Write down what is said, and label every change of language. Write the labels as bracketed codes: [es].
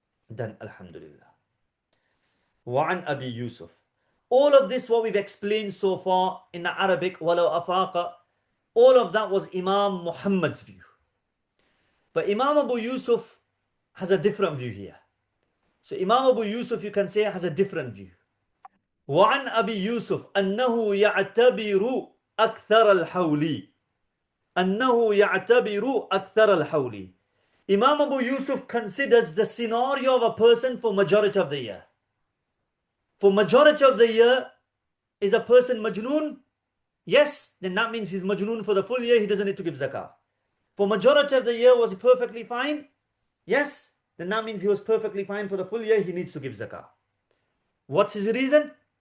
[en] Then Alhamdulillah. [ar] وَعَنْ أَبِي يُوسُف. [en] All of this, what we've explained so far in the Arabic, [ar] وَلَوْ أَفَاقَ, [en] all of that was Imam Muhammad's view. But Imam Abu Yusuf has a different view here. So Imam Abu Yusuf, you can say, has a different view. [ar] وعن أبي يوسف أنه يعتبر أكثر الحول أنه يعتبر أكثر الحول. [en] Imam Abu Yusuf considers the scenario of a person for majority of the year. For majority of the year, is a person majnoon? Yes, then that means he's majnoon for the full year, he doesn't need to give zakah. For majority of the year, was he perfectly fine? Yes, then that means he was perfectly fine for the full year, he needs to give zakah. What's his reason?